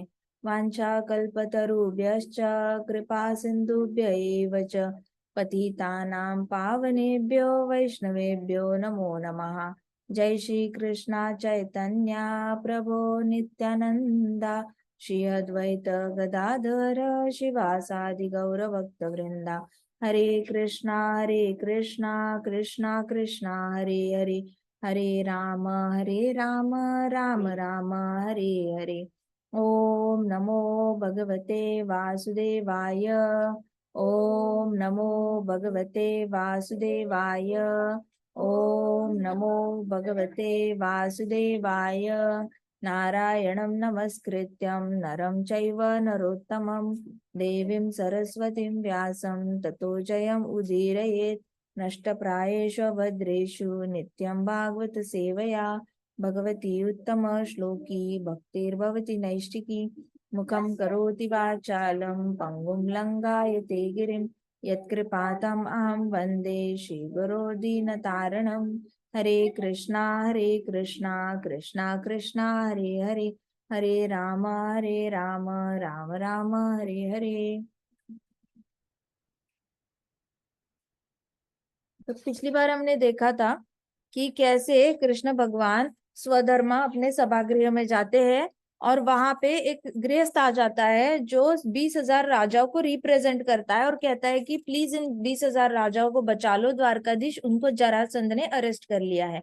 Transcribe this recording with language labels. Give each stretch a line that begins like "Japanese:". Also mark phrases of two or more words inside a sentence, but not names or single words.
Sanskrit: वाञ्छाकल्पतरुभ्यश्च कृपा सिन्धुभ्य एव च पतितानां पावनेभ्यो वैष्णवेभ्यो नमो नमः। जय श्री कृष्णा चैतन्या प्रभो नित्यानंदा श्री अद्वैत गदाधर शिवासादि गौरभक्तवृंदा। हरे कृष्णा कृष्णा कृष्णा हरे हरे हरे राम राम राम हरे हरे। ओम नमो भगवते वासुदेवाय। ओम नमो भगवते वासुदेवाय। ओम नमो भगवते वासुदेवाय। नारायणं नमस्कृत्यं नरं चैव नरोत्तमं देवीं सरस्वतीं व्यासं ततो जयम् उदीरयेत्। नष्टप्रायेषु भद्रेषु नित्यं भागवत सेवया भगवती उत्तम श्लोकी भक्तिर्भवति नैष्टिकी। मुखं करोति वाचालं पङ्गुं लङ्घयते गिरिं यत्कृपातम् अहं वन्दे श्रीगुरो दीनतारणं। हरे कृष्णा कृष्णा कृष्णा हरे हरे हरे राम राम राम हरे हरे।
Hindi: तो पिछली बार हमने देखा था कि कैसे कृष्ण भगवान स्वधर्मा अपने सभागृह में जाते हैं और वहां पे एक गृहस्थ आ जाता है जो 20,000 राजाओं को रिप्रेजेंट करता है और कहता है कि प्लीज इन 20,000 राजाओं को बचा लो, द्वारकाधीश उनको जरासंध ने अरेस्ट कर लिया है।